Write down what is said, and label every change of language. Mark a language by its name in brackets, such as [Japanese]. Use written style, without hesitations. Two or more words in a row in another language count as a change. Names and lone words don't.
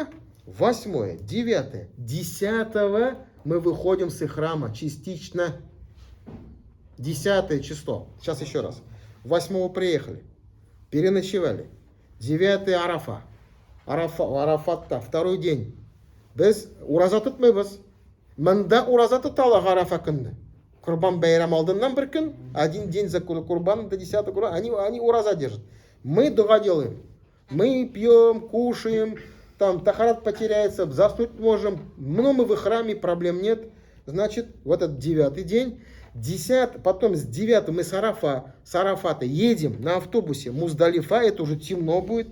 [Russian] 8-е, 9-е, 10-го мы выходим с храма частично. 10 число. Сейчас еще раз. 8-го приехали, переночевали. 9-й Арафа. Арафатта, второй день. [Kazakh] Біз ураза тұтмайбыз. Мында ураза тұталақ Арафа күнді. Курбан байрам алдынан бір күн, [Russian] один день за курбан, до 10-го курбан, они ураза держат. Мы дуга делаем. Мы пьем, кушаем, там тахарат потеряется, заснуть можем. Но мы в храме, проблем нет. Значит, вот этот 9-й день. 10, потом с 9 мы с Арафата едем на автобусе Муздалифа, это уже темно будет.